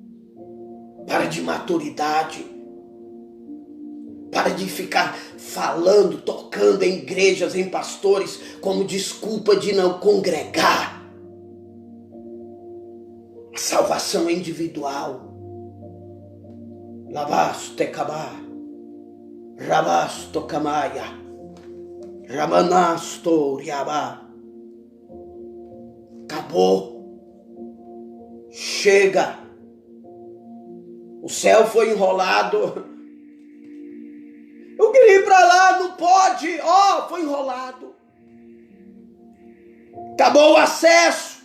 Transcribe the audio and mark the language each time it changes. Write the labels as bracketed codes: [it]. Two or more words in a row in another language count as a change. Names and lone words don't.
[pt] Para de maturidade. Para de ficar falando, tocando em igrejas, em pastores, como desculpa de não congregar. A salvação é individual. Lavasto tekabá, rabasto kamaya, ramanasto riabá. Acabou. Chega. O céu foi enrolado. Eu queria ir para lá, não pode. Foi enrolado. Acabou o acesso.